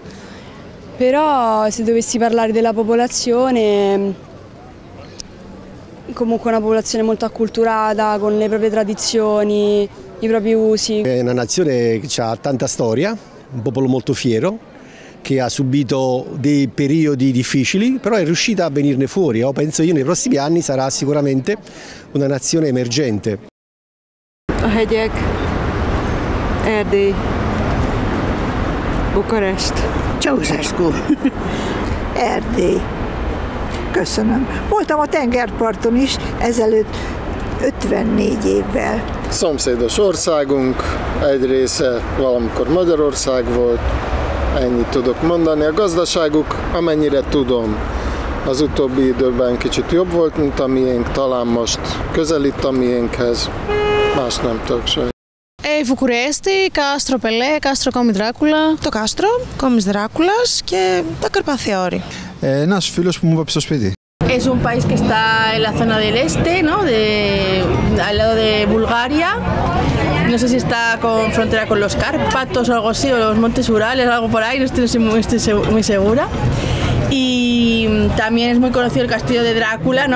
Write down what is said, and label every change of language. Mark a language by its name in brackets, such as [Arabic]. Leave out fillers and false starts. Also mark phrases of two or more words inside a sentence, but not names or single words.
[Italian] Però se dovessi parlare della popolazione, comunque una popolazione molto acculturata, con le proprie tradizioni, i propri usi. È una nazione che ha tanta storia, un popolo molto fiero, che ha subito dei periodi difficili, però è riuscita a venirne fuori. Penso io nei prossimi anni sarà sicuramente una nazione emergente. [Hungarian] A hegyek, Erdély, Bukarest. Ceausescu. Erdély. Köszönöm. Voltam a tengerparton is ezelőtt 54 évvel. Szomszédos országunk, egy része valamikor Magyarország volt, ennyit tudok mondani. A gazdaságuk, amennyire tudom, az utóbbi időben kicsit jobb volt, mint a miénk, talán most közelít a miénkhez, más nem tudok sajnos. [Greek] Βουκουρέστη, Κάστρο Πελέ, Κάστρο Κόμι Δράκουλα. Το κάστρο, Κόμις Δράκουλας και τα Καρπαθιώρη. Ένας φίλος που μου είπε στο σπίτι. [Spanish] Es un país que está en la zona del este, ¿no? Al lado de Bulgaria. No sé si está con frontera con los Cárpatos o algo así, o los Montes Urales, algo por ahí, no estoy muy segura. Y también es muy conocido el castillo de Drácula, ¿no?